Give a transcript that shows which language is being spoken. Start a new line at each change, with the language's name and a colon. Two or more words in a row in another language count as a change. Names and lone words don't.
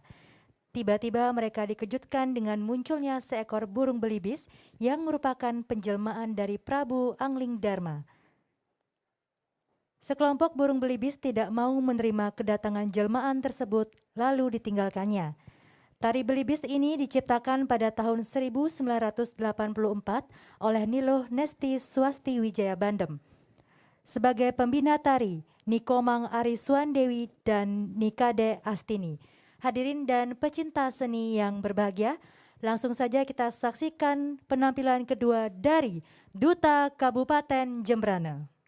Indonesian: Tiba-tiba mereka dikejutkan dengan munculnya seekor burung belibis yang merupakan penjelmaan dari Prabu Angling Dharma. Sekelompok burung belibis tidak mau menerima kedatangan jelmaan tersebut lalu ditinggalkannya. Tari belibis ini diciptakan pada tahun 1984 oleh Niluh Nesti Swasti Wijaya Bandem. Sebagai pembina tari, Nikomang Ari Suandewi dan Nikade Astini. Hadirin dan pecinta seni yang berbahagia, langsung saja kita saksikan penampilan kedua dari Duta Kabupaten Jembrana.